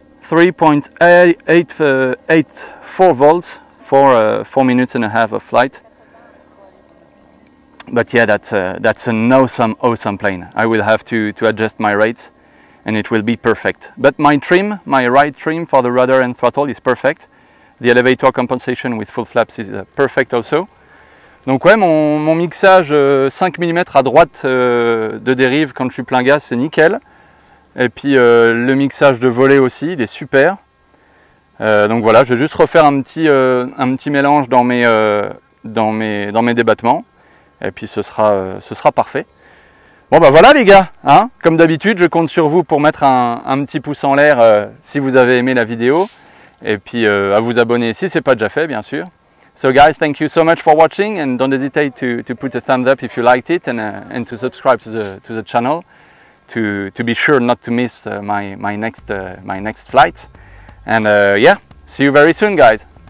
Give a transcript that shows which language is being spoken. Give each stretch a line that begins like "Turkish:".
English: 3.84 volts for 4 minutes and a half of flight. But yeah, that's an awesome plane. I will have to adjust my rates and it will be perfect. But my right trim for the rudder and throttle is perfect. The elevator compensation with full flaps is perfect also.
French: Donc ouais, mon mixage 5 mm à droite de dérive quand je suis plein gaz, c'est nickel. Et puis le mixage de volée aussi, il est super. Donc voilà, je vais juste refaire un petit mélange dans mes débattements. Et puis ce sera parfait. Bon bah voilà les gars, hein, comme d'habitude, je compte sur vous pour mettre un petit pouce en l'air si vous avez aimé la vidéo. Et puis à vous abonner si ce n'est pas déjà fait, bien sûr.
English: So guys, thank you so much for watching and don't hesitate to put a thumbs up if you liked it and to subscribe to the channel to be sure not to miss my next flight. And yeah, see you very soon guys.